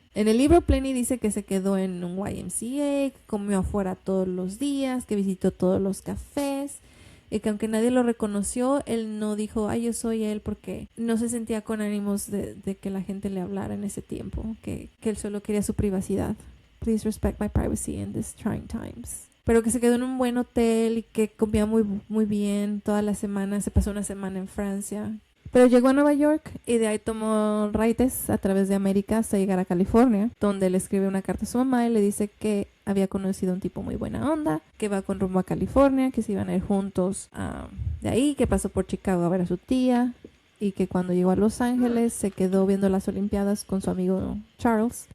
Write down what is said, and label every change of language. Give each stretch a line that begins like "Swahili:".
Spanish: En el libro Pliny dice que se quedó en un YMCA, que comió afuera todos los días, que visitó todos los cafés, y que aunque nadie lo reconoció, él no dijo: ay, yo soy él, porque no se sentía con ánimos de que la gente le hablara en ese tiempo, que él solo quería su privacidad.
English: Please respect my privacy in these trying times.
Spanish: Pero que se quedó en un buen hotel y que comía muy, muy bien toda la semana. Se pasó una semana en Francia. Pero llegó a Nueva York y de ahí tomó raites a través de América hasta llegar a California, donde le escribe una carta a su mamá y le dice que había conocido a un tipo muy buena onda, que va con rumbo a California, que se iban a ir juntos de ahí, que pasó por Chicago a ver a su tía, y que cuando llegó a Los Ángeles se quedó viendo las Olimpiadas con su amigo Charles.